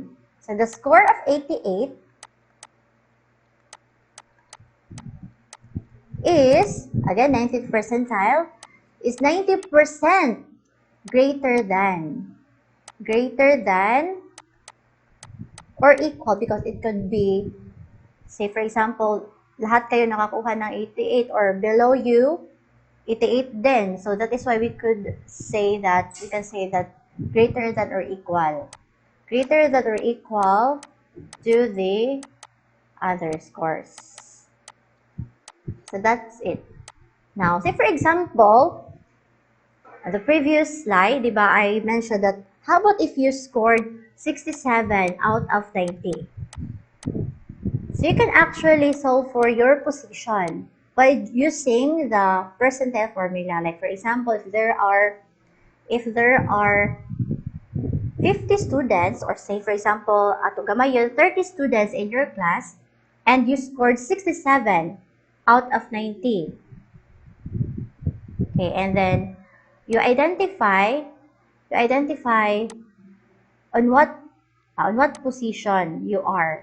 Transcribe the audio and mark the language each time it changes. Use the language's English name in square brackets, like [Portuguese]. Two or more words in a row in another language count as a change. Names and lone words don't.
[English] So the score of 88 is, again, 90th percentile, is 90% greater than or equal, because it could be, say for example, [Filipino] lahat kayo nakakuha ng [English] 88 or below you, 88 din. So that is why we can say that greater than or equal. Greater than or equal to the other scores. So that's it. Now, say for example, the previous slide, diba, I mentioned that how about if you scored 67 out of 90? So you can actually solve for your position by using the percentile formula. Like for example, if there are 50 students, or say for example, [Hiligaynon] ato gamayon [English] 30 students in your class, and you scored 67 out of 90. Okay, and then you identify on what position you are.